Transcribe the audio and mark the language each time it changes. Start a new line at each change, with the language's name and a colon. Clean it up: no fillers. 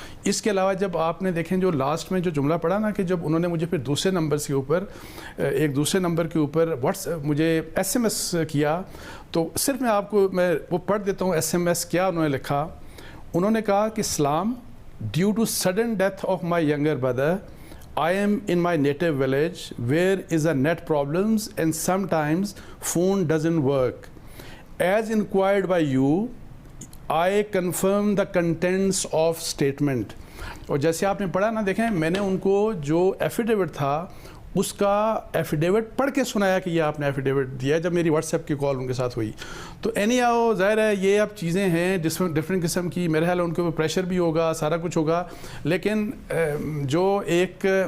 Urdu: اس کے علاوہ جب آپ نے دیکھیں جو لاسٹ میں جو جملہ پڑھا نا، کہ جب انہوں نے مجھے پھر دوسرے نمبر کے اوپر ایک دوسرے نمبر کے اوپر مجھے ایس ایم ایس کیا، تو صرف میں آپ کو میں وہ پڑھ دیتا ہوں ایس ایم ایس کیا انہوں نے لکھا۔ انہوں نے کہا کہ سلام،
English: Due to sudden death of my younger brother I am in my native village where is a net problems and sometimes phone doesn't work. As inquired by you, I confirm the contents of statement.
Urdu: اور جیسے آپ نے پڑھا نا، دیکھیں میں نے ان کو جو ایفیڈیوٹ تھا اس کا ایفیڈیوٹ پڑھ کے سنایا کہ یہ آپ نے ایفیڈیوٹ دیا جب میری واٹس ایپ کی کال ان کے ساتھ ہوئی۔ تو اینی ہاؤ ظاہر ہے یہ اب چیزیں ہیں ڈفرینٹ قسم کی، میرے خیال ان کے اوپر پریشر بھی ہوگا، سارا کچھ ہوگا، لیکن جو ایک